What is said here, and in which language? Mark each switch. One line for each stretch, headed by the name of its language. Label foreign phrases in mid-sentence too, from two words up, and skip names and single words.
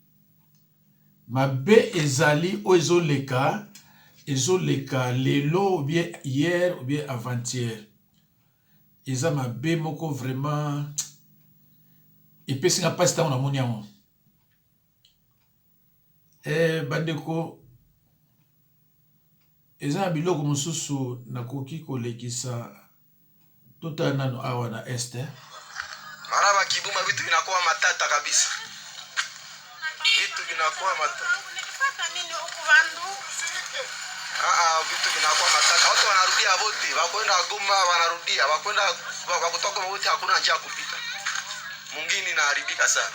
Lingala: Mabe ezali o ezoleka lelo
French: ou bien hier ou bien avant-hier
Lingala: eza mabe moko vraiment epesinga pasi ntango namoni yango. Bandeko eza na biloko mosusu nakoki kolekisa tota nano awa na este
Swahili: maraba kibuma vitu vinakuwa matata kabisa, vitu vinakuwa matata. Vitu vinakuwa matata, watu wanarudia wote, wakwenda Goma wanarudia, wakwenda wakutoka wote, hakuna njia kupita, mwingine inaharibika sana.